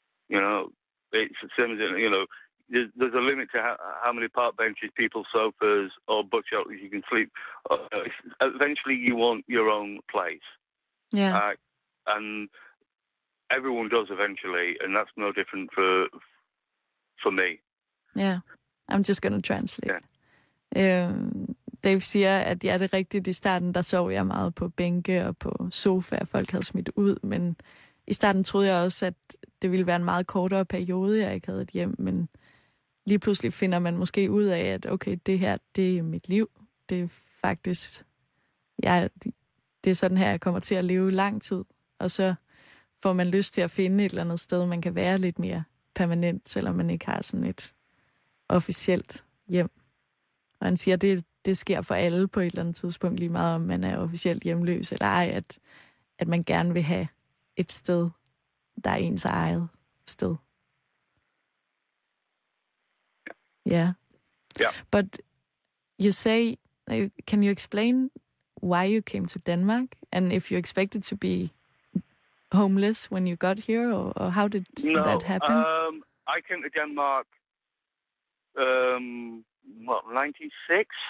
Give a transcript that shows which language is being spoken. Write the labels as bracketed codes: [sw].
[en] It's the same as there's a limit to how many park benches, people's sofas, or bus shelters you can sleep. Eventually, you want your own place. Yeah. And everyone does eventually, and that's no different for me. Yeah, I'm just gonna translate. Yeah. [da] Dave siger, at er det rigtigt, i starten, der sov jeg meget på bænke og på sofa, folk havde smidt ud, men i starten troede jeg også, at det ville være en meget kortere periode, jeg ikke havde et hjem, men lige pludselig finder man måske ud af, at okay, det her, det er mit liv. Det er faktisk, det er sådan her, jeg kommer til at leve lang tid. Og så får man lyst til at finde et eller andet sted, man kan være lidt mere permanent, selvom man ikke har sådan et officielt hjem. Og han siger, at det sker for alle på et eller andet tidspunkt, lige meget om man er officielt hjemløs eller ej, at man gerne vil have et sted, der er ens eget sted. [en] Yeah. Yeah. But you say, can you explain why you came to Denmark and if you expected to be homeless when you got here, or how did that happen? I came to Denmark, 96?